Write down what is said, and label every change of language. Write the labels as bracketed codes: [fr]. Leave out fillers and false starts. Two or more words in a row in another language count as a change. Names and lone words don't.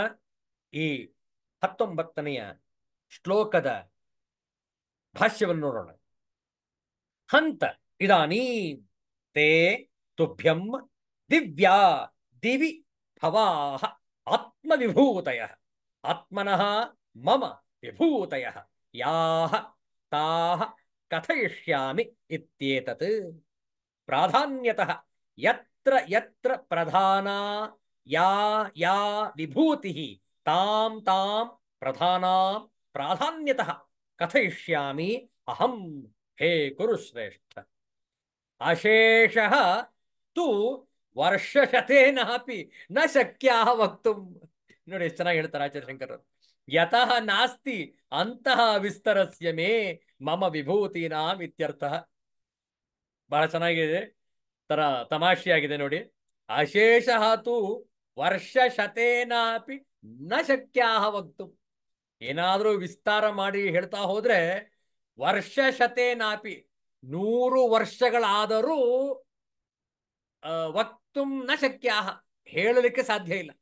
[kn] ಈ 19ನೆಯ ಶ್ಲೋಕದ ಭಾಷ್ಯವನ್ನು ನೋಡೋಣ. [sa] ಹಂತ ಇದಾನೀ ತೇ ತುಭ್ಯಂ ದಿವ್ಯಾ ದಿವಿ ಭವಾಃ ಆತ್ಮವಿಭೂತಯಃ ಆತ್ಮನಃ ಮಮ ವಿಭೂತಯಃ ಯಾಃ ತಾಃ ಕಥಯಿಷ್ಯಾಮಿ ಇತ್ಯೇತತ್. ಪ್ರಾಧಾನ್ಯತಃ ಯತ್ರ ಯತ್ರ ಪ್ರಧಾನ ಯಾ ಯಾ ವಿಭೂತಿಃ ತಾಂ ತಾಂ ಪ್ರಧಾನಾಂ ಪ್ರಾಧಾನ್ಯತಃ ಕಥಯಿಷ್ಯಾಮಿ ಅಹಂ. ಹೇ ಕುರುಶ್ರೇಷ್ಠ, ಅಶೇಷಃ ತು ವರ್ಷಶತೇನಾಪಿ ನ ಶಕ್ಯಾಃ ವಕ್ತುಂ. [kn] ನೋಡಿ ಎಷ್ಟು ಚೆನ್ನಾಗಿ ಹೇಳ್ತಾರೆ ಆಚಾರ್ಯ ಶಂಕರರು. [sa] ಯತಃ ನಾಸ್ತಿ ಅಂತಃ ವಿಸ್ತರಸ್ಯ ಮೇ ಮಮ ವಿಭೂತೀನಾಂ ಇತ್ಯರ್ಥಃ. [kn] ಬಹಳ ಚೆನ್ನಾಗಿದೆ, ತರ ತಮಾಷೆಯಾಗಿದೆ ನೋಡಿ. [sa] ಅಶೇಷಃ ತು ವರ್ಷಶತೇನಾಪಿ ನ ಶಕ್ಯಾಃ ವಕ್ತುಂ. [kn] ಏನಾದರೂ ವಿಸ್ತಾರ ಮಾಡಿ ಹೇಳ್ತಾ ಹೋದ್ರೆ ವರ್ಷಶತೇನಾಪಿ 100 ವರ್ಷಗಳಾದರೂ [sa] ವಕ್ತುಂ ನ ಶಕ್ಯಾಃ [kn] ಹೇಳಲಿಕ್ಕೆ ಸಾಧ್ಯ ಇಲ್ಲ.